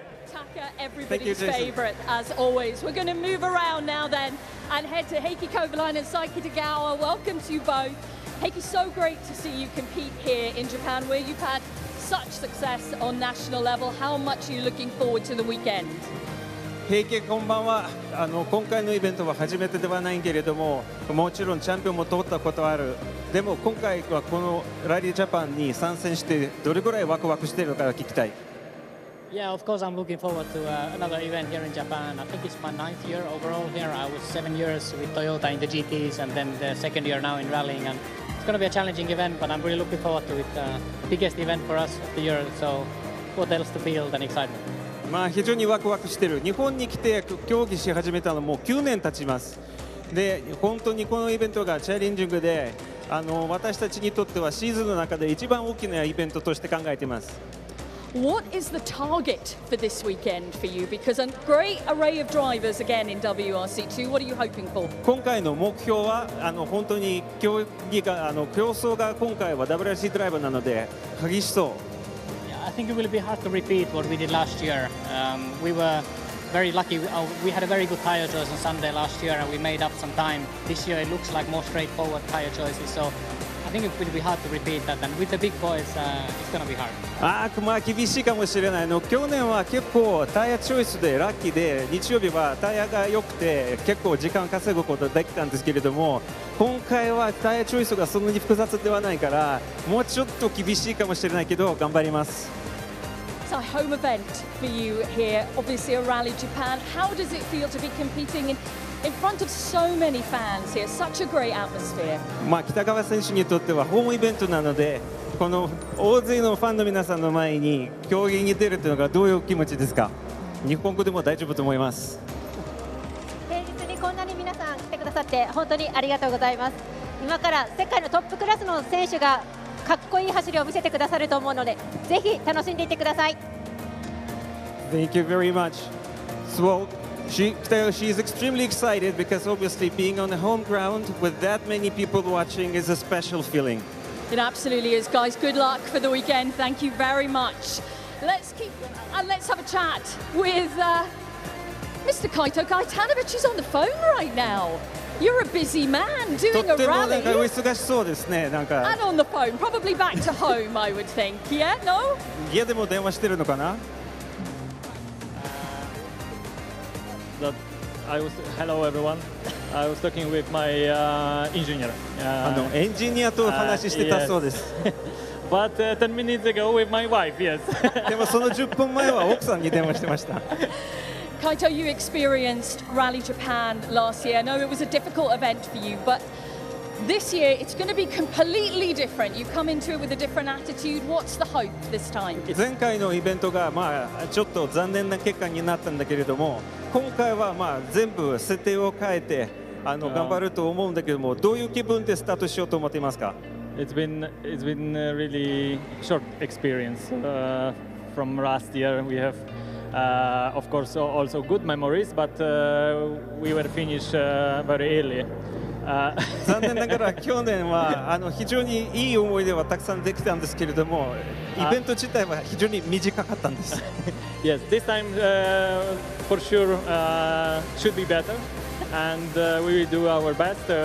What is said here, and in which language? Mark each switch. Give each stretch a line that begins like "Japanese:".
English: Taka, everybody's favourite, as always. We're going to move around now then and head to Heikki Kovalainen and Saiki Tagawa. Welcome to you both. Heikki, so great to see you compete here in Japan, where you've had such success on national level. How much are you looking forward to the weekend?
Japanese: 平家こんばんは。今回のイベントは初めてではないけれども、もちろんチャンピオンも取ったことある。でも今回はこのラリージャパンに参戦してどれぐらいワクワクしているのか聞きたい。
English: Yeah, of course I'm looking forward to another event here in Japan. I think it's my 9th year overall here. I was 7 years with Toyota in the GTs and then the 2nd year now in rallying. And it's going to be a challenging event, but I'm really looking forward to it. Biggest event for us of the year, so what else to feel than excitement.
Japanese: まあ非常にワクワクしている。日本に来て競技し始めたのもう9年経ちます。で、本当にこのイベントがチャレンジングで、私たちにとってはシーズンの中で一番大きなイベントとして考えています。
English: What is the target for this weekend for you? Because a great array of drivers again in WRC2. What are you hoping for?
Japanese: 今回の目標は本当に競争が今回は WRC ドライバーなので激しそう。
English: I think it will be hard to repeat what we did last year. We were very lucky. We had a very good tyre choice on Sunday last year, and we made up some time. This year it looks like more straightforward tyre choices. So I think it will be hard to repeat that. And with the big boys, it's going to be hard.
Japanese: まあ厳しいかもしれないの。去年は結構タイヤチョイスでラッキーで、日曜日はタイヤが良くて結構時間稼ぐことできたんですけれども、今回はタイヤチョイスがそんなに複雑ではないから、もうちょっと厳しいかもしれないけど頑張ります。
English: It's a home event for you here, obviously a Rally Japan. How does it feel to be competing in front of so many fans here? Such a great atmosphere.
Japanese: まあ北川選手にとってはホームイベントなので、この大勢のファンの皆さんの前に競技に出るというのがどういう気持ちですか？日本語でも大丈夫と思います。平日にこんなに皆さん来てくださって本当にありがとうございます。今から世界のトップクラスの選手がかっこいい走りを見せてくださると思うので、ぜひ楽しんでいってください。
English: Thank you very much. So she is extremely excited because obviously being on the home ground with that many people watching is a special feeling. It absolutely is, guys. Good luck for the weekend. Thank you very much. Let's have a chat with Mr. Kaito Gaetanovic, who's on the phone right now. You're a busy man doing a rally.
Japanese: お忙しそうですね。なんか。
English: And on the phone, probably back to home, I would think. Yeah, no?
Japanese: 家でも電話してるのかな
English: ？Hello everyone. I was talking with my engineer.
Japanese: エンジニアと話してたそうです。
English: But 10 minutes ago with my wife, yes.
Japanese: でもその10分前は奥さんに電話してました。
English: Kaito, you experienced Rally Japan last year. I know it was a difficult event for you, but This year, it's going to be completely different. You come into it with a different attitude. What's the hope this time?
Japanese: 前回のイベントがちょっと残念な結果になったんだけれども、今回は全部設定を変えて頑張ると思うんだけども、どういう気分でスタートしようと思っていますか？
English: It's been a really short experience from last year. We have, of course, also good memories, but we were finished very early.
Japanese: 残念ながら去年は非常にいい思い出はたくさんできたんですけれども、イベント自体は非常に短かったんです。
English: Yes, this time for sure should be better, and we will do our best.